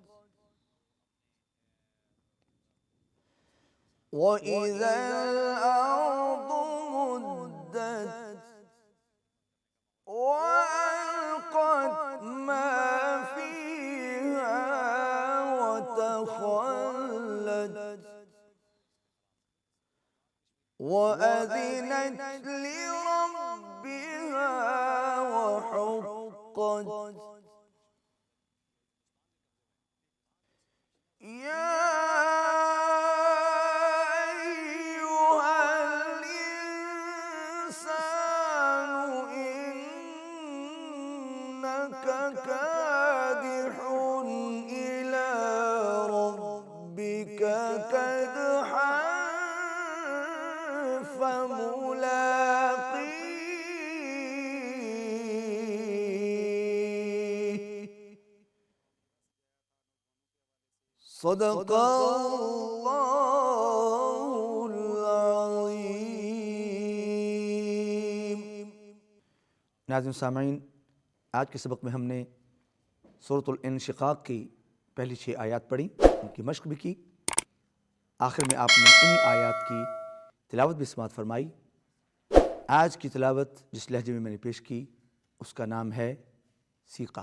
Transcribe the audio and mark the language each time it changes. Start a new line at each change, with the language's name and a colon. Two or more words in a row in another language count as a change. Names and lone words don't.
Arabic: وإذا الأرض مدت وألقت ما فيها وتخلت. وأذنت لربها وحقت. يا أيها الإنسان إنك كادح إلى ربك كدحا فملاقيه. صدق الله العظيم.
Urdu: ناظرین سامعین، آج کے سبق میں ہم نے سورۃ الانشقاق کی پہلی 6 آیت پڑھی، ان کی مشق بھی کی. آخر میں آپ نے انہی آیت کی تلاوت بھی سماعت فرمائی. آج کی تلاوت جس لہجے میں میں نے پیش کی اس کا نام ہے سیکا.